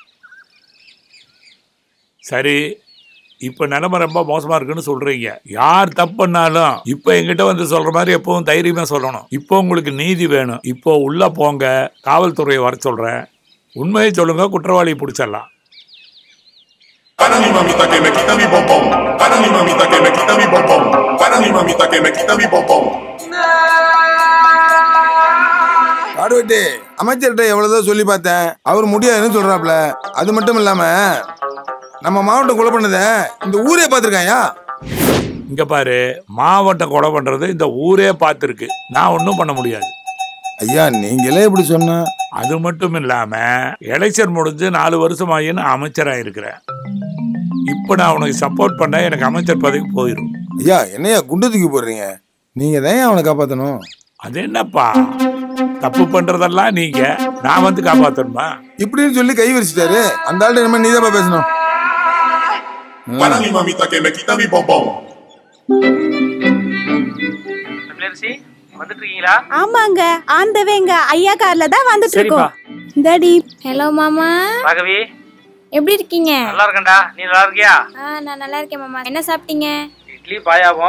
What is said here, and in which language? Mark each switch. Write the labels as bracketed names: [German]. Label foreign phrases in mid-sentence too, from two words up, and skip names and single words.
[Tamil] சரி, இப்ப நிலைமை ரொம்ப மோசமா இருக்குன்னு சொல்றீங்க. யார் தப்பு பண்ணாலும் இப்ப எங்கிட்ட வந்து சொல்ற மாதிரி எப்பவும் தைரியமா சொல்லணும். இப்போ உங்களுக்கு நீதி வேணும். இப்போ உள்ள போங்க, காவல்துறையை வர சொல்றேன். உண்மையை சொல்லுங்க, குற்றவாளியை பிடிச்சிடலாம். [Spanish] Para mi mamita que me quita mi pompón. Para mi mamita que me quita mi pompón. Para mi mamita que me quita mi pompón. [Tamil] காடுவெட்டி அமைச்சர்கிட்ட எவ்வளவுதான் சொல்லி பார்த்தேன், அவர் முடியாதுன்னு சொல்றாப்ல. அது மட்டும் இல்லாம நம்ம மாவட்டம் கொலை பண்ணத இந்த ஊரே பார்த்துருக்காயா? இங்க பாரு, மாவட்டம் கொலை பண்றது இந்த ஊரே பார்த்துருக்கு. நான் ஒன்றும் பண்ண முடியாது. ஐயா நீங்களே இப்படி சொன்ன. அது மட்டும் இல்லாம எலெக்ஷன் முடிஞ்சு 4 வருஷம் ஆகி நான் அமைச்சராக இருக்கிறேன். இப்போ நான் உனக்கு சப்போர்ட் பண்ண எனக்கு அமைச்சர் பதவி போயிடும். ஐயா என்னையா குண்டு தூக்கி போடுறீங்க? நீங்க தான் அவனை காப்பாற்றணும். அது என்னப்பா, தப்பு பண்றதெல்லாம் நீங்க, நான் வந்து காப்பாத்தணுமா? இப்படின்னு சொல்லி கை விரிச்சிட்டாரு. அந்த ஆள்கிட்ட நம்ம நீதான் பேசணும். [Spanish] Para mi mamita que me quita mi pompón. [Tamil] வந்துட்டு இருக்கீங்களா? ஆமாங்க, ஆண்டவேங்க ஐயா கார்ல தான் வந்துட்டு இருக்கோம். டாடி. ஹலோ மாமா. ராகவி எப்படி இருக்கீங்க? நல்லா இருக்கேன்டா. நீ நல்லா இருக்கியா? நான் நல்லா இருக்கேன் மாமா. என்ன சாப்பிட்டீங்க? இட்லி பாயாவும்.